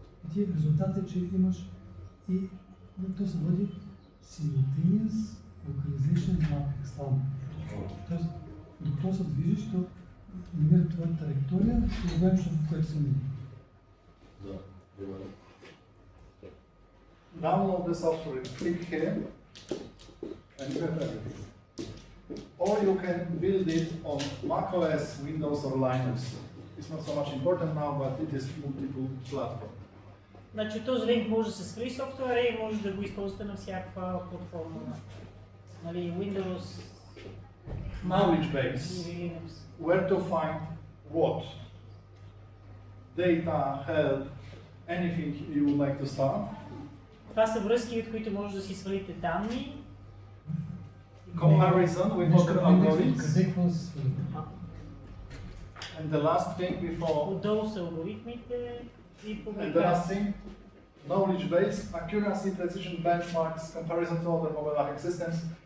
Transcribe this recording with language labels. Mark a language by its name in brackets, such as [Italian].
[Bulgarian] И ти резултатът е, че имаш и то се води [English] simultaneous localization mapping [Bulgarian] слава. Тоест, докато се движиш, то намира твоя траектория и обемщо, в което се мини. Да, добре. [English] Download the software, click here, and you have everything. Or you can build it on macOS, Windows or Linux. It's not so much important now, but it is multiple platform. [Bulgarian] Значи този линк може да се свали софтуера и може да го използвате на всякаква платформа. Нали, Windows, [English] Knowledge base. [Bulgarian] или Linux. [English] Where to find what? Data, help, anything you would like to start. [Bulgarian] Това са връзки, от които може да си свалите данни. [English] Comparison with other algorithms. [Bulgarian] Къде какво да се свали? [English] And the last thing before, [Bulgarian] Отдолу са алгоритмите и публикации. [English] thing, knowledge base, accuracy, precision, benchmarks, comparison to other mobile hacking systems.